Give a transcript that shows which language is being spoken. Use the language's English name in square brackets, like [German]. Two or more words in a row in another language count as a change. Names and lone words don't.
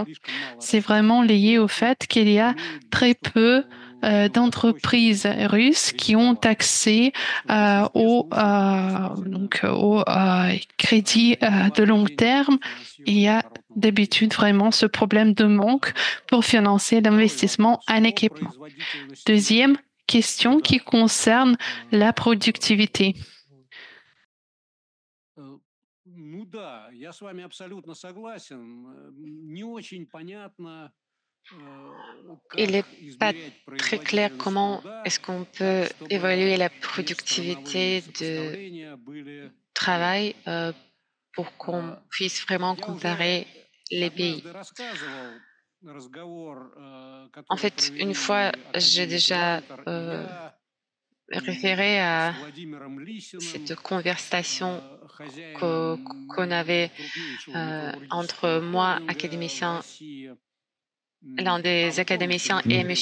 [French] C'est vraiment lié au fait qu'il y a très peu d'entreprises russes qui ont accès au crédit de long terme. Il y a d'habitude vraiment ce problème de manque pour financer l'investissement en équipement. Deuxième question qui concerne la productivité. [Russian] Ну да, я с вами абсолютно согласен. Не очень понятно, [French] il n'est pas très clair comment est-ce qu'on peut évaluer la productivité de travail pour qu'on puisse vraiment comparer les pays. En fait, une fois, j'ai déjà référé à cette conversation qu'on avait entre moi, académicien, l'un des académiciens, et M.